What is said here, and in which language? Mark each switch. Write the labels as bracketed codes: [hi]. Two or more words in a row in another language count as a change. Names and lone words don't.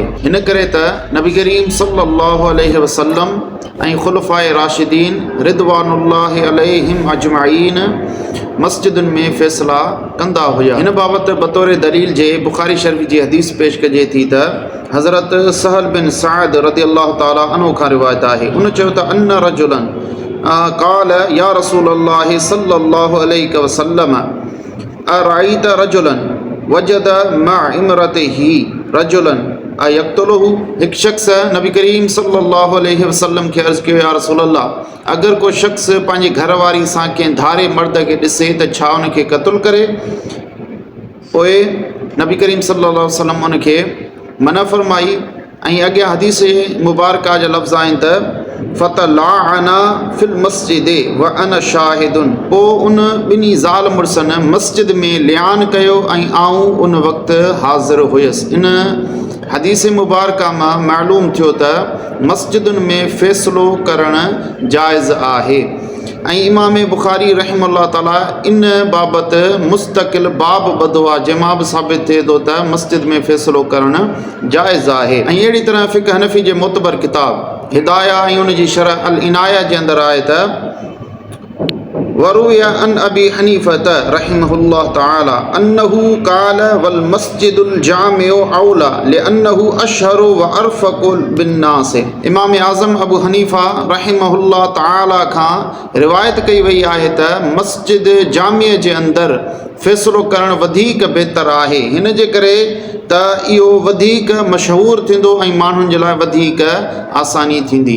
[sd] हिन करे त नबी करीम [ar] صلى الله عليه وسلم [sd] ऐं ख़ुलफ़ाए राशिदीन [ar] رضوان الله عليهم أجمعين [sd] मस्जिदुनि में फ़ैसिला कंदा हुआ। हिन बाबति बतौर दलील जे बुख़ारी शरीफ़ जी हदीस पेश कजे थी त हज़रत सहल बिन साद [ar] رضي الله تعالى عنه [sd] खां रिवायत आहे। उन चयो त [ar] أن رجلا قال يا رسول الله صلى الله عليه وسلم أرأيت رجلا وجد مع امرأته رجلا أيقتله. [sd] हिकु शख़्स नबी करीम [ar] صلى الله عليه وسلم [sd] खे अर्ज़ु कयो [ar] يا رسول الله, [sd] अगरि को शख़्स पंहिंजी घरवारी सां कंहिं धारे मर्द खे ॾिसे त छा उनखे क़त्लु करे? पोइ नबी करीम [ar] صلى الله عليه وسلم [sd] उनखे मना फ़रमाई ऐं अॻियां हदीस मुबारका जा लफ़्ज़ आहिनि त [ar] فتلاعنا في المسجد وأنا شاهد. [sd] पोइ उन ॿिन्ही ज़ाल मुड़ुसनि मस्जिद में लियान कयो ऐं आऊं उन वक़्तु हाज़िर हुयसि। इन हदीस मुबारका मां मालूम थियो त मस्जिदुनि में फ़ैसिलो करणु जाइज़ आहे ऐं इमाम बुख़ारी [ar] رحمه الله تعالى [sd] इन बाबति मुस्तक़िल बाब ॿधो आहे जंहिंमां बि साबित थिए थो त मस्जिद में फ़ैसिलो करणु जाइज़ आहे। ऐं अहिड़ी तरह फ़िक़्ह हनफ़ी जे मोतबर किताब हिदाया ऐं उन जी शरह अल इनाया जे अंदरि आहे त [ar] وروي عن أبي حنيفة رحمه الله تعالى أنه قال والمسجد الجامع أولى لأنه أشهر وأرفق بالناس. [sd] इमाम आज़म अबू हनीफ़ा [ar] رحمه الله تعالى [sd] खां रिवायत कई वई आहे त मस्जिद जामिया जे अंदरि फ़ैसिलो करणु वधीक बहितर आहे। हिन जे करे त इहो वधीक मशहूरु थींदो ऐं माण्हुनि जे लाइ वधीक आसानी थींदी।